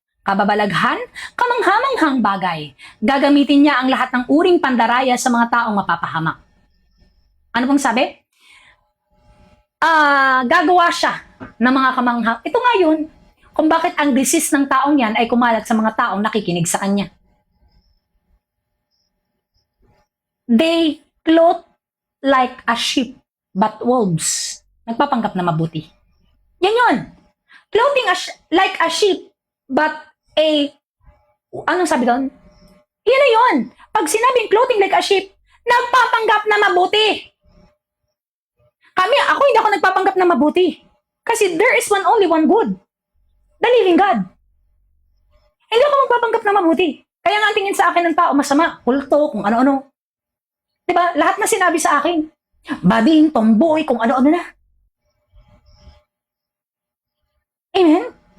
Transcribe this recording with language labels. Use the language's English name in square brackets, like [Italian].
[Filipino] Kababalaghan, kamanghamanghang bagay. Gagamitin niya ang lahat ng uring pandaraya sa mga taong mapapahamak. Ano pong sabi? Gagawa siya ng mga kamanghang. Ito nga yun. kung bakit ang [English] disease [Filipino] ng taong yan ay kumalat sa mga taong nakikinig sa kanya. [English] They clothe like a sheep, but wolves. [Filipino] Nagpapanggap na mabuti. Yan yun. [English] Clothing like a sheep, but [Filipino] anong sabi doon? Yan na yun. Pag sinabing [English] clothing like a sheep, [Filipino] nagpapanggap na mabuti. Ako hindi ako nagpapanggap na mabuti. Kasi [English] there is only one good. The living God. [Filipino] Hindi ako magpapanggap na mabuti. Kaya nga ang tingin sa akin ng tao, masama, kulto, kung ano-ano. Diba? Lahat na sinabi sa akin. Bading, tomboy, kung ano-ano na. Amen?